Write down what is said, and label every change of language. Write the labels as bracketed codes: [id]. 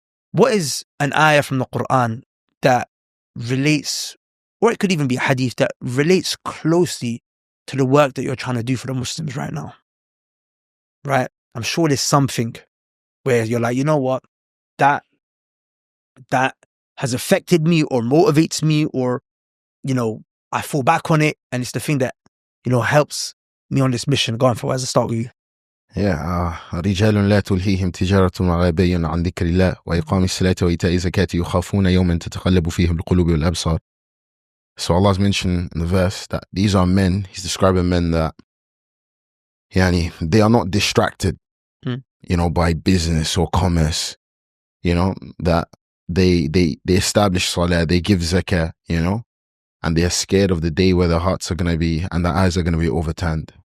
[en] What is an ayah from the Quran that relates, or it could even be a hadith, that relates closely to the work that you're trying to do for the Muslims right now? Right? I'm sure there's something where you're like, you know what? That has affected me or motivates me, or, you know, I fall back on it, and it's the thing that, you know, helps me on this mission. Go on, Fawaz, I'll start with you. [ar] Yeah, رجال لا تلهيهم تجارة ولا بيع عن ذكر الله وإقام الصلاة وإيتاء الزكاة يخافون يوما تتقلب فيه القلوب والأبصار. [en] So Allah's mentioned in the verse that these are men, he's describing men that they are not distracted, you know, by business or commerce, you know, that they establish salah, they give zakah, you know, and they're scared of the day where their hearts are going to be and their eyes are going to be overturned.